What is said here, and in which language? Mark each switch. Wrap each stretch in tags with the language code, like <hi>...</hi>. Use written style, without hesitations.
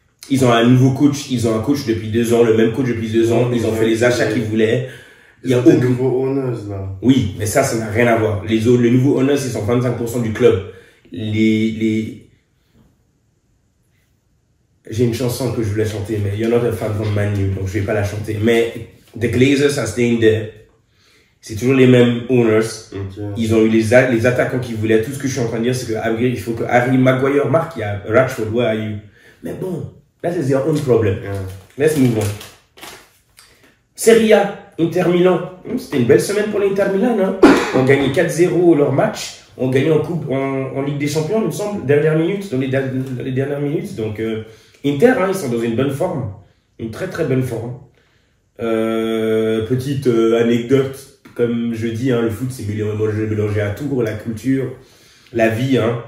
<fr>Ils ont un nouveau coach. Ils ont un coach depuis 2 ans, le même coach depuis 2 ans. Ils ont fait les achats qu'ils voulaient. Il y a des nouveaux owners, là. Oui, mais ça n'a rien à voir. Les nouveaux owners, ils sont 25% du club. J'ai une chanson que je voulais chanter, mais</fr> <en>you're not a fan from Man U,</en> <fr>donc je vais pas la chanter. Mais</fr> <en>the Glazers are staying there.</en> <fr>C'est toujours les mêmes owners.</fr> <en>Okay.</en> <fr>Ils ont eu les attaquants qu'ils voulaient. Tout ce que je suis en train de dire, c'est qu'il faut que Harry Maguire marque. Il y a</fr> <en>Rashford, where are you?</en> <fr>Mais bon,</fr> <en>that is their own problem. Let's move on. Serie A, Inter Milan.</en> <fr>C'était une belle semaine pour l'Inter Milan. Hein. On gagnait 4-0 leur match. On gagnait en Ligue des Champions, il me semble, dans les dernières minutes. Donc, Inter, hein, ils sont dans une bonne forme. Une très très bonne forme. Petite anecdote, comme je dis, hein, le foot c'est mélangé à tout, la culture, la vie. Hein.</fr>